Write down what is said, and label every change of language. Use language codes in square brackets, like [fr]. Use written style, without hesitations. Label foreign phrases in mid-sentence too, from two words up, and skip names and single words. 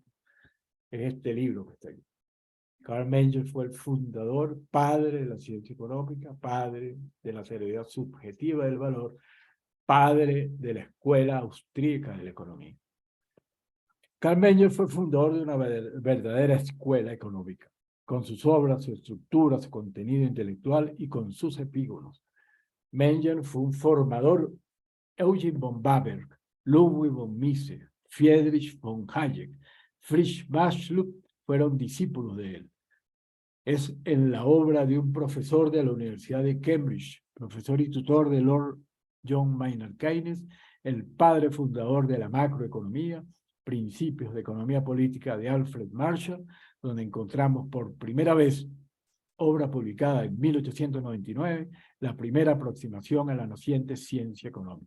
[es] Es este libro que está aquí. Karl Menger fue el fundador, padre de la ciencia económica, padre de la teoría subjetiva del valor, padre de la Escuela Austríaca de la Economía. Karl Menger fue fundador de una verdadera escuela económica, con sus obras, su estructura, su contenido intelectual y con sus epígonos. Menger fue un formador Eugen von Baberg, Ludwig von Mises, Friedrich von Hayek, Fritz Bachelot fueron discípulos de él. Es en la obra de un profesor de la Universidad de Cambridge, profesor y tutor de Lord John Maynard Keynes, el padre fundador de la macroeconomía, Principios de Economía Política de Alfred Marshall, donde encontramos por primera vez, obra publicada en 1899, la primera aproximación a la naciente ciencia económica.